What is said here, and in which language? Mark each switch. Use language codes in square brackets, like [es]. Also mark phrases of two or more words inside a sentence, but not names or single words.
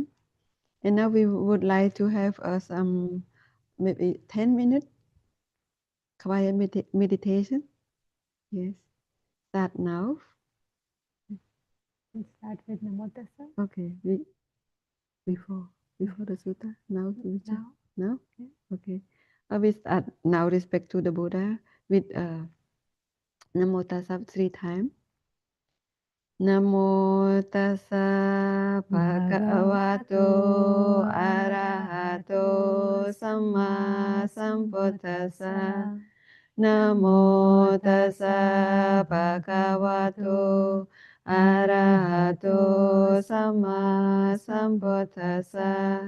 [en] And now we would like to have some maybe 10 minutes quiet meditation. Yes, start now. Let's start with [pi] Namo Tassa. [en] Okay, before the sutta. Now we just Now, now. yeah. Okay, we start now. Respect to the Buddha with [pi] Namo Tassa [en] 3 times. [pi] Namo tassa bhagavato arahato samma sambuddhassa. Namo tassa bhagavato arahato samma sambuddhassa.